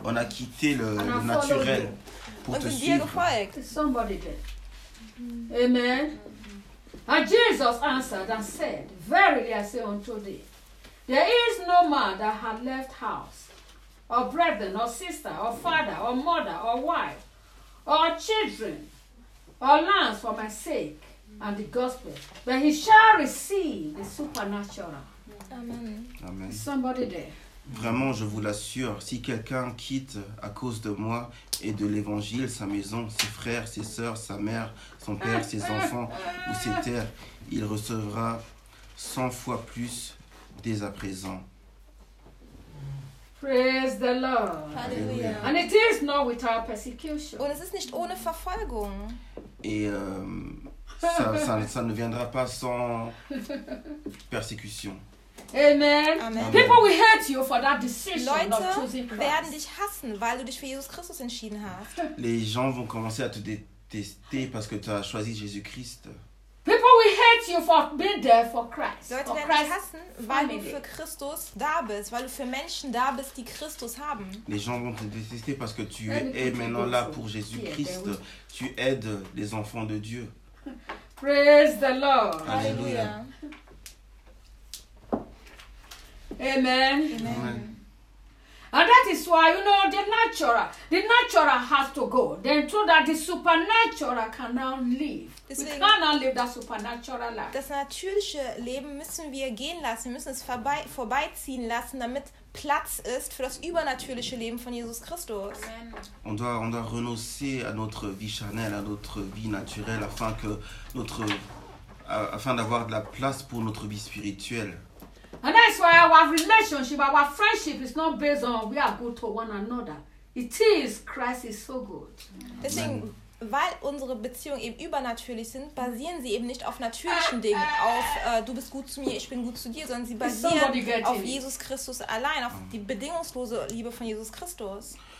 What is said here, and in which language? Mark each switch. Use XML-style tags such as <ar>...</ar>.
<fr>On a quitté le naturel pour te suivre.</fr> <de>Und dir gefolgt.</de> <en>Somebody did. Amen. And Jesus answered and said, Verily I say unto thee, there is no man that hath left house or brethren, or sister, or father, or mother, or wife, or children, or lands for my sake and the gospel, then he shall receive the supernatural. Amen. Amen. Somebody there.</en> <fr>Vraiment, je vous l'assure, si quelqu'un quitte à cause de moi et de l'évangile sa maison, ses frères, ses sœurs, sa mère, son père, ses enfants ou ses terres, il recevra 100 fois plus dès à présent.</fr> <en>Praise the Lord. Hallelujah. And it is not without persecution.</en> <de>Und es ist nicht ohne Verfolgung.</de> <fr>Et ça ne viendra pas sans persécution.</fr> <en>Amen. Amen. People will hate you for that decision.</en> <de>Leute</de> <en>not choosing Christ.</en> <de>Werden dich hassen, weil du dich für Jesus Christus entschieden hast.</de> <fr>Les gens vont commencer à te détester parce que tu as choisi Jésus Christ.</fr> <en>People will hate you for being there for Christ.</en> <de>Leute werden dich hassen, weil du für Christus da bist, weil du für Menschen da bist, die Christus haben.</de> <fr>Les gens vont te détester parce que tu es maintenant là pour Jésus Christ. Tu aides les enfants de Dieu.</fr> <en>Praise the Lord.</en> <fr>Alléluia.</fr> <en>Amen. Amen. And that is why, you know, the natural has to go. Then through that, the supernatural can now live.</en> <de>Deswegen,</de> <en>we cannot live that supernatural life.</en> <de>Das natürliche Leben müssen wir gehen lassen. Wir müssen es vorbeiziehen lassen, damit Platz ist für das übernatürliche Leben von Jesus Christus.</de> <en>Amen.</en> <fr>On doit renoncer à notre vie charnelle, à notre vie naturelle, afin d'avoir de la place pour notre vie spirituelle.</fr> <en>And that's why our relationship, our friendship is not based on we are good to one another. It is Christ is so good.</en> <de>Deswegen, weil unsere Beziehungen eben übernatürlich sind, basieren sie eben nicht auf natürlichen Dingen, auf du bist gut zu mir, ich bin gut zu dir, sondern sie basieren auf Jesus Christus allein, auf die bedingungslose Liebe von Jesus Christus.</de>